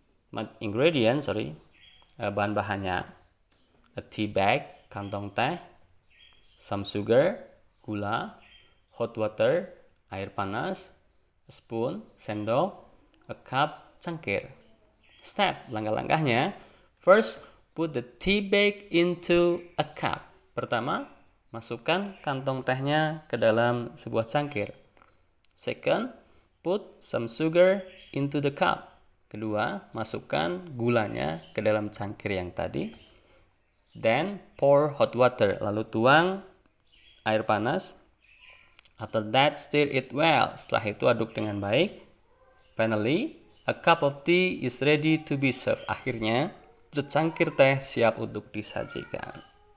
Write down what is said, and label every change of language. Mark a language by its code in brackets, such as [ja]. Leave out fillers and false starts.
[id] Bahan-bahannya. [en] A tea bag, [id] kantong teh. [en] Some sugar, [id] gula. [en] Hot water, [id] air panas. [en] A spoon, [id] sendok. [en] A cup, [id] cangkir. Step, langkah-langkahnya. [en] First, put the tea bag into a cup. [id] Pertama, masukkan kantong tehnya ke dalam sebuah cangkir. [en] Second, put some sugar into the cup. [id] Kedua, masukkan gulanya ke dalam cangkir yang tadi. [en] Then, pour hot water. [id] Lalu tuang air panas. [en] After that, stir it well. [id] Setelah itu aduk dengan baik. [en] Finally, a cup of tea is ready to be served. [id] Akhirnya, secangkir teh siap untuk disajikan.